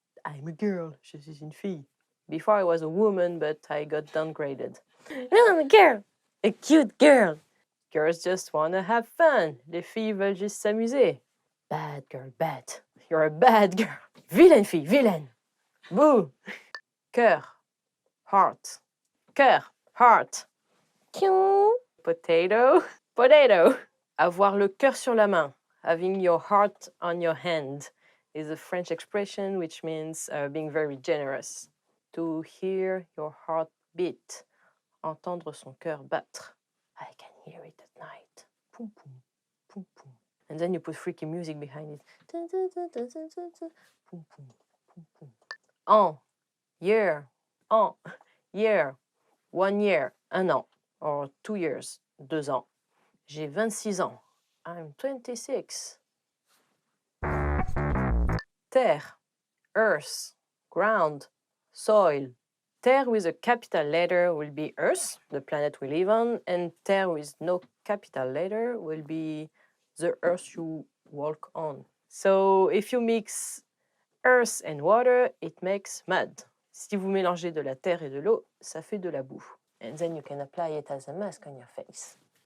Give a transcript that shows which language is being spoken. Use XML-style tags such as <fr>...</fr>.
<en>I'm a girl,</en> <fr>je suis une fille.</fr> <en>Before I was a woman, but I got downgraded. No, I'm a girl. A cute girl. Girls just want to have fun.</en> <fr>Les filles veulent juste s'amuser.</fr> <en>Bad girl, bad. You're a bad girl.</en> <fr>Vilaine fille, vilaine.</fr> <en>Boo. Cœur, heart. Cœur, heart. Potato, potato.</en> <fr>Avoir le cœur sur la main.</fr> <en>Having your heart on your hand is a French expression which means being very generous. To hear your heart beat.</en> <fr>Entendre son cœur battre.</fr> <en>I can hear it at night. Poum, poum, poum, poum. And then you put freaky music behind it. Poum, poum, poum, poum. An, year, an, year, 1 year,</en> <fr>un an,</fr> <en>or 2 years,</en> <fr>2 ans. J'ai 26 ans.</fr> <en>I'm 26. Terre, earth, ground, soil. Terre with a capital letter will be Earth, the planet we live on, and terre with no capital letter will be the earth you walk on. So if you mix earth and water, it makes mud.</en> <fr>Si vous mélangez de la terre et de l'eau, ça fait de la boue.</fr> <en>And then you can apply it as a mask on your face.</en>